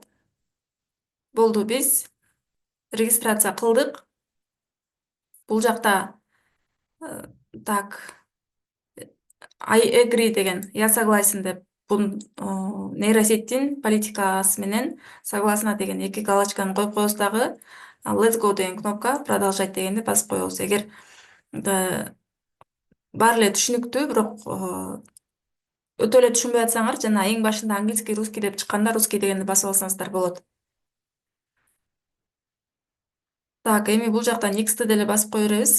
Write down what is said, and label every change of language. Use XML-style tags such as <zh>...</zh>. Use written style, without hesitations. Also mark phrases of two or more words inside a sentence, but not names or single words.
<ky>Болду, биз регистрация кылдык. Бул жакта так</ky> <en>I agree</en> <ky>деген,</ky> <ru>я согласен</ru> <ky>деп бул нейросеттин политикасы менен согласна деген эки галочканы коюп коебуз дагы.</ky> <en>Let's go</en> <ky>деген кнопка, продолжать дегенди басып коебуз. Эгер баары эле түшүнүктүү, бирок өтө эле түшүнбөй атсаңар, жана эң башында английский, русский деп чыкканда русский дегенди басып алсаңыздар болот. Так, эми бул жакта next деле басып кое беребиз.</ky>